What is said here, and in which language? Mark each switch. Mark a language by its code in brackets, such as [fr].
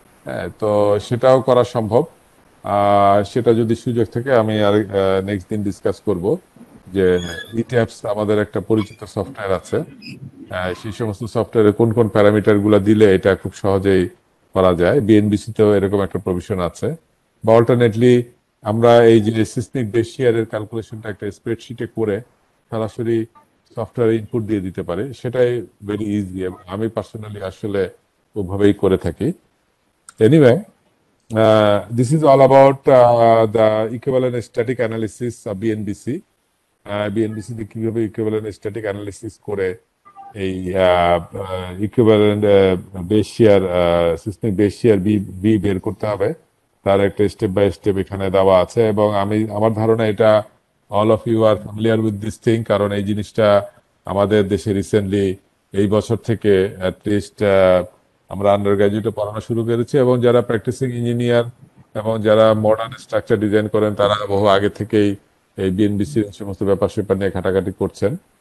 [bn] হ্যাঁ, তো সেটাও করা সম্ভব। সেটা যদি সুযোগ থাকে আমি আর নেক্সট দিন ডিসকাস করব যে ইট্যাপস আমাদের একটা পরিচিত সফটওয়্যার আছে, সেই সমস্ত সফটওয়্যারে কোন কোন প্যারামিটার গুলা দিলে এটা খুব সহজেই করা যায়। বিএনবিসি তেও এরকম একটা প্রভিশন আছে। বা অল্টারনেটলি আমরা এই যে সিসমিক বেস শিয়ারের ক্যালকুলেশনটা একটা স্প্রেডশিটে করে সরাসরি সফটওয়্যার ইনপুট দিয়ে দিতে পারে, সেটাই ভেরি ইজি, এবং আমি পার্সোনালি আসলে ওভাবেই করে থাকি। [en] Anyway, this is all about the equivalent static analysis of BNBC. [bn] BNBC তে কিভাবে ইকুইভ্যালেন্ট স্ট্যাটিক অ্যানালিসিস করে এই ইকুইভ্যালেন্ট বেস শিয়ার সিস্টেম বেস শিয়ার বি বি বের করতে হবে, তার একটা স্টেপ বাই স্টেপ এখানে দেওয়া আছে। এবং আমার ধারণা এটা [en] all of you are familiar with this thing, [bn] কারণ এই জিনিসটা আমাদের দেশে রিসেন্টলি এই বছর থেকে অ্যাটলিস্ট আমরা আন্ডার গ্রাজুয়েটে পড়ানো শুরু করেছি, এবং যারা প্র্যাকটিসিং ইঞ্জিনিয়ার এবং যারা মডার্ন স্ট্রাকচার ডিজাইন করেন তারা বহু আগে থেকেই এই বিএনবিসির সমস্ত ব্যাপার স্যাপার নিয়ে ঘাটাঘাটি করছেন।